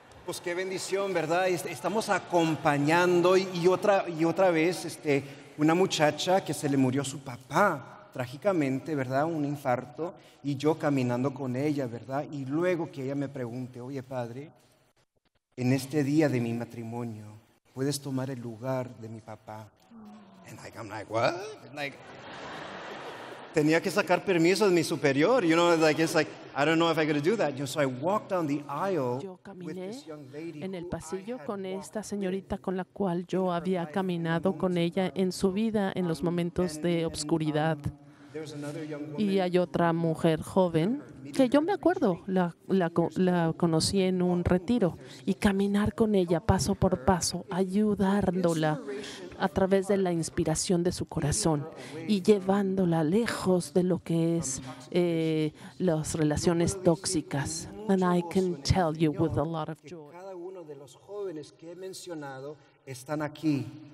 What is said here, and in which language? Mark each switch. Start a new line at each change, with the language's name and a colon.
Spanish: Pues qué bendición, ¿verdad? Estamos acompañando y otra vez una muchacha que se le murió su papá trágicamente, ¿verdad? Un infarto, y yo caminando con ella, ¿verdad? Y luego que ella me pregunte, oye, padre, en este día de mi matrimonio, ¿puedes tomar el lugar de mi papá?
English: And I'm like, what?
Spanish: Tenía que sacar permiso de mi superior,
English: it's like, I don't know if I'm going to do that. So I walked down the aisle.
Spanish: Yo caminé en el pasillo con esta señorita con la cual yo había caminado con ella en su vida en los momentos de obscuridad. Y hay otra mujer joven que yo me acuerdo, la conocí en un retiro, y caminar con ella paso por paso, ayudándola a través de la inspiración de su corazón y llevándola lejos de lo que es las relaciones tóxicas.
English: And I can tell you with a lot of joy.
Spanish: Cada uno de los jóvenes que he mencionado están aquí.